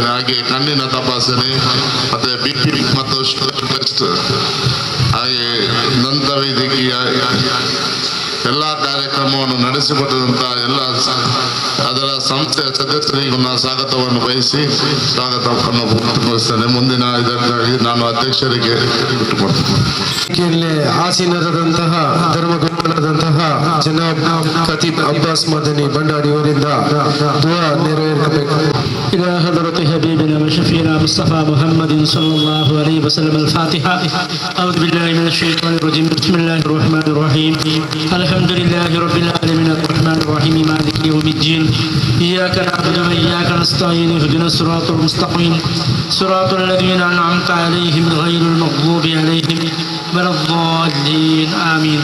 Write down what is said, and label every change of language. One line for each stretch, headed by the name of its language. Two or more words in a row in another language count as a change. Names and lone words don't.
Kannada: ಹಾಗೆ ಕಣ್ಣಿನ ತಪಾಸಣೆ ಮತ್ತೆ BP ಮತ್ತು
English: sugar test,
Kannada: ಹಾಗೆ ದಂತ ವೈದ್ಯಕೀಯ ಎಲ್ಲ ಕಾರ್ಯಕ್ರಮ ಕಾರ್ಯಕ್ರಮವನ್ನು ನಡೆಸಿಕೊಟ್ಟಂತ ಎಲ್ಲ ಅದರ ಸಂಸ್ಥೆಯ ಸದಸ್ಯರಿಗೂ ನಾನು ಸ್ವಾಗತವನ್ನು ಬಯಸಿ ಸ್ವಾಗತವನ್ನು ವ್ಯಕ್ತಪಡಿಸ್ತೇನೆ. ಮುಂದಿನ ಇದಕ್ಕಾಗಿ ನಾನು ಅಧ್ಯಕ್ಷರಿಗೆ ಬಿಟ್ಟುಕೊಡ್ತೇನೆ. ಆಸೀನರಾದಂತಹ ಧರ್ಮಗುರುಗಳಾದಂತಹ ಜನಾಬ್ ಖತೀಬ್ ಅಬ್ಬಾಸ್ ಮದನಿ ಭಂಡಾರಿ ಅವರಿಂದ ದುಆ ನೆರವೇರಿಸಬೇಕು.
Arabic: إلى حضرة حبيبنا وشفينا مصطفى محمد صلى الله عليه وسلم. الفاتحة. أعوذ بالله من الشيطان الرجيم. بسم الله الرحمن الرحيم. الحمد لله رب العالمين الرحمن الرحيم مالك يوم الدين. إياك نعبد وإياك نستعين اهدنا الصراط المستقيم صراط الذين أنعمت عليهم غير المغضوب عليهم ولا الضالين آمين.